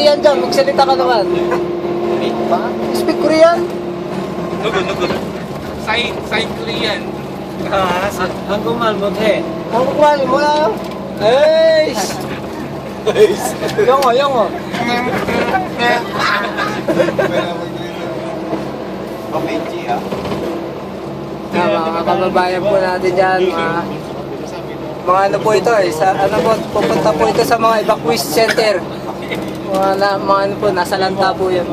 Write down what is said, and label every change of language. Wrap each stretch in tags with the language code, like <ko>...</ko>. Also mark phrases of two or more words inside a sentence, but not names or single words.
<tl>Korean, magsalita ka naman.</tl> <en>Speak Korean?</en> <ko>누구? 사인 Korean. 한국말 못해. 한국말 뭐야? 에이씨. 영어.</ko> <tl>Mga kababayan po natin dyan, mga ano po ito pupunta po ito sa mga</tl> <en>evacuation center.</en> <tl>Mga ano po, nasa lanta po yan.</tl>